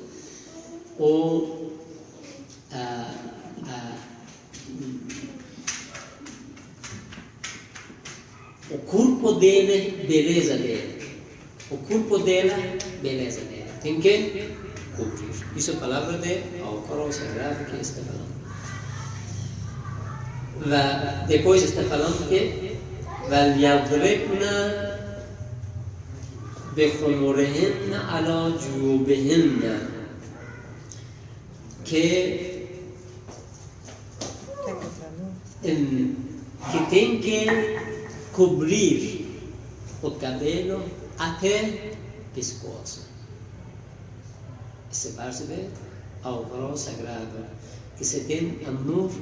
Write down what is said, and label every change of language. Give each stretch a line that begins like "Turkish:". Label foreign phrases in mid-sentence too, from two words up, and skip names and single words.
Portuguese: O corpo dele, beleza dele. O corpo dela, beleza dela. Tem que cobrir. Isso é a palavra de Alcorão Sagrado que está falando. Depois está falando que
Arabic: وَلْيَضْرِبْنَ بِخُمُرِهِنَّ عَلَى جُيُوبِهِنَّ.
Portuguese: Que tem que cobrir o cabelo até o pescoço. Essa parte do Alcorão Sagrado que você tem a nuvem.